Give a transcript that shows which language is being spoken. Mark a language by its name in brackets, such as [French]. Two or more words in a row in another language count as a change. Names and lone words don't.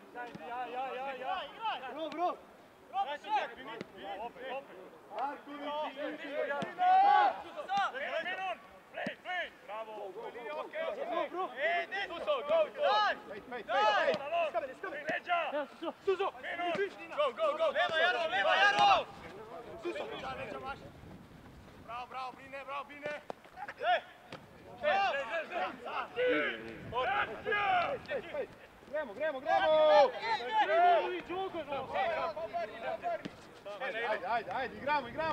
[Croatian] Marković i Ilić. Miron! Play! Bravo! Pejt. Leđa! Suzo! Miron! Go! Leva, Jaro! Suso! Bravo, Bine! [Slovenian] Gremo! [Croatian] Ajde, igramo!